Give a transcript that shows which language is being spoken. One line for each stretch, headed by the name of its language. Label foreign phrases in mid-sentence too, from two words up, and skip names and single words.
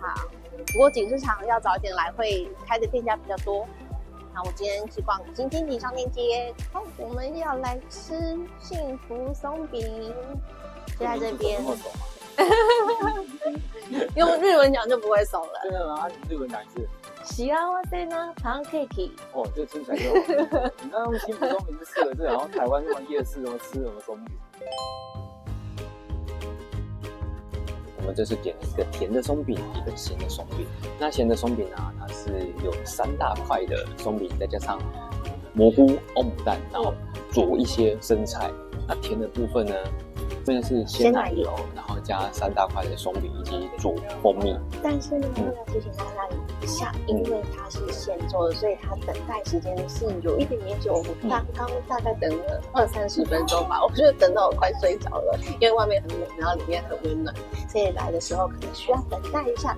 Chinese: 不過錦市場要早一點來，會開的店家比較多。那我今天去逛新經濟商店街，好，我們要來吃幸福鬆餅，就在這邊。用日文講就不會慫了。真的嗎？日文講一次。
Japanese: 幸せなパンケーキ。
Chinese: 哦，這個聽起來就好。你剛剛用幸福鬆餅是4個字，然後台灣什麼夜市什麼吃什麼鬆餅。我們這是點一個甜的鬆餅，一個鹹的鬆餅。那鹹的鬆餅啊，它是有3大塊的鬆餅，再加上蘑菇、歐姆蛋，然後佐一些生菜。那甜的部分呢，這邊是鮮奶油，然後加3大塊的鬆餅以及佐蜂蜜。但是呢，要提醒大家一下，因為它是現做的，所以它等待時間是有一點點久。我剛剛大概等了20-30分鐘吧，我覺得等到我快睡着了，因為外面很冷，然後裡面很溫暖，所以來的時候可能需要等待一下。